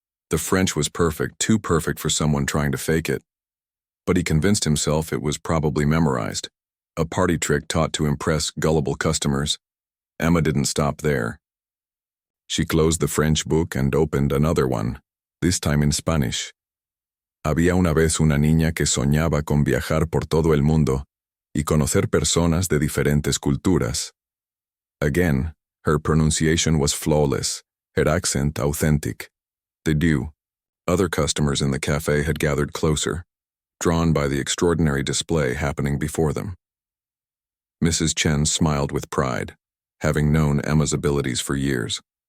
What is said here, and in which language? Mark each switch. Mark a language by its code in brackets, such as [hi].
[en] The French was perfect, too perfect for someone trying to fake it. But he convinced himself it was probably memorized, a party trick taught to impress gullible customers. Emma didn't stop there. She closed the French book and opened another one, this time in Spanish. [es] Había una vez una niña que soñaba con viajar por todo el mundo y conocer personas de diferentes culturas. [en] Again, her pronunciation was flawless, her accent authentic. They do. Other customers in the cafe had gathered closer, drawn by the extraordinary display happening before them. Mrs. Chen smiled with pride, having known Emma's abilities for years.